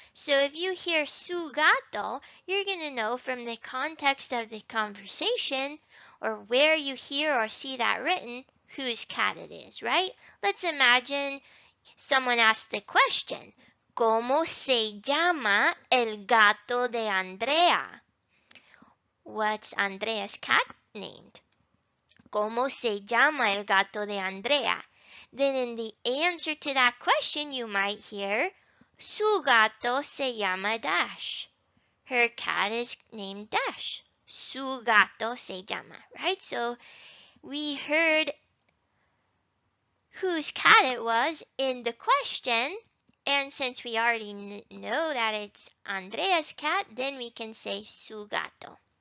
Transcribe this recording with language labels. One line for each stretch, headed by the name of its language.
English: So if you hear
Spanish: su gato,
English: you're going to know from the context of the conversation or where you hear or see that written whose cat it is, right?
Spanish: Let's imagine someone asked the question, ¿Cómo se llama el gato de Andrea?
English: What's Andrea's cat named?
Spanish: ¿Cómo se llama el gato de Andrea?
English: Then in the answer to that question, you might hear,
Spanish: Su gato se llama Dash.
English: Her cat is named Dash.
Spanish: Su gato se llama,
English: right? So we heard whose cat it was in the question, and since we already know that it's Andrea's cat, then we can say
Spanish: su gato.